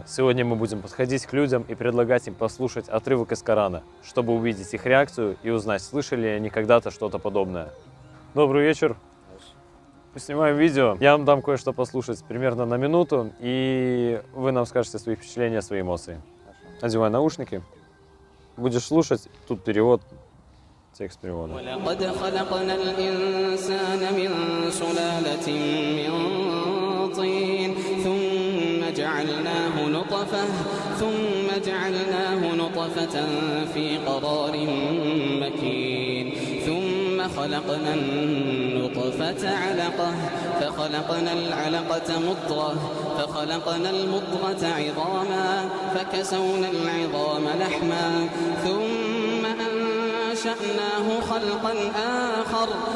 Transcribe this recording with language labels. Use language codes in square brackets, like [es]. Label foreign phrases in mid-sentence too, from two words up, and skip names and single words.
[ru] Сегодня мы будем подходить к людям и предлагать им послушать отрывок из Корана, чтобы увидеть их реакцию и узнать, слышали ли они когда-то что-то подобное. Добрый вечер. Мы снимаем видео. Я вам дам кое-что послушать примерно на минуту, и вы нам скажете свои впечатления, свои эмоции. Одевай наушники. Будешь слушать, тут перевод, текст перевода. [ar] ثم جعلناه نطفة في قرار مكين ثم خلقنا النطفة علقة فخلقنا العلقة مضغة فخلقنا المضغة عظاما فكسونا العظام لحما ثم أنشأناه خلقا آخر